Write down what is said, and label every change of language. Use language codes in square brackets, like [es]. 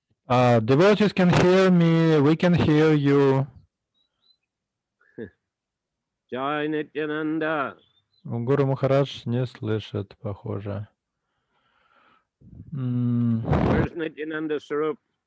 [en] Devotees can hear me, we can hear you. Jai Nityananda. [ru] Гуру Махарадж не слышит, похоже. [en] Where's Nityananda Sarup?